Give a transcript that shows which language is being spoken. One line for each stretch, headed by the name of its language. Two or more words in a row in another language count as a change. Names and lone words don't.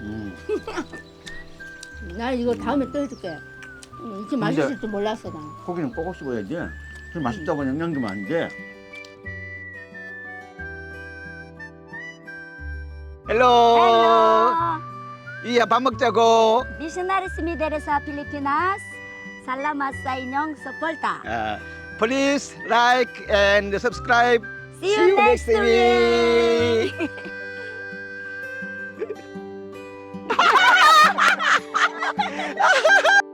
Korean: 나 이거 다음에 또 해줄게. 이렇게 맛있을 줄 몰랐어 나. 고기는 꼭꼭 씹어야지. 그 맛있다고 영양 주면 안 돼. 헬로. 이야 밥 먹자고.
Cebuano: Missionaries Mideres sa Pilipinas. Salamat sa inyong suporta.
English: Please like and subscribe. See you next week.